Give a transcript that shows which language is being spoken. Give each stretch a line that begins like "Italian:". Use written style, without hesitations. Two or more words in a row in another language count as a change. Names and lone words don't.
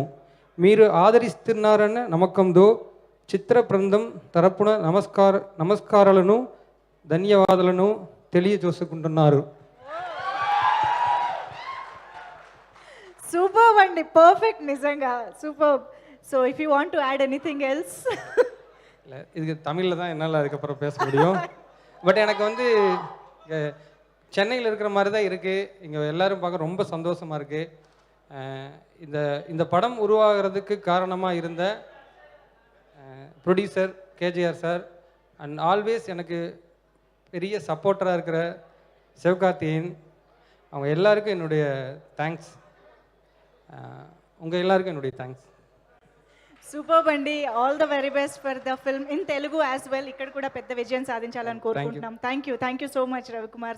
Telugu: మీరు ఆదరిస్తున్నారన్న నమ్మకంతో చిత్ర బృందం తరపున నమస్కారాలను ధన్యవాదాలను తెలియజేసుకుంటున్నారు. సూపర్ అండి, పర్ఫెక్ట్, నిజంగా సూపర్.
English: So if you want to add anything else.
Tamil: இது தமிழில் தான் என்னால் அதுக்கப்புறம் பேச முடியும். பட் எனக்கு வந்து சென்னையில் இருக்கிற மாதிரி தான் இருக்குது. இங்கே எல்லோரும் பார்க்க ரொம்ப சந்தோஷமாக இருக்குது. இந்த படம் உருவாகிறதுக்கு காரணமாக இருந்த ப்ரொடியூசர் கேஜிஆர் சார்
English: and always
Tamil: எனக்கு பெரிய சப்போர்ட்டராக இருக்கிற சிவகார்த்திகேயன், அவங்க எல்லாருக்கும் என்னுடைய தேங்க்ஸ். உங்கள் எல்லாருக்கும் என்னுடைய தேங்க்ஸ்.
Telugu: సూపర్ అండి,
English: All the very best for the film in Telugu as well.
Telugu: ఇక్కడ కూడా పెద్ద విజయం సాధించాలని కోరుకుంటున్నాం.
English: Thank you so much రవికుమార్.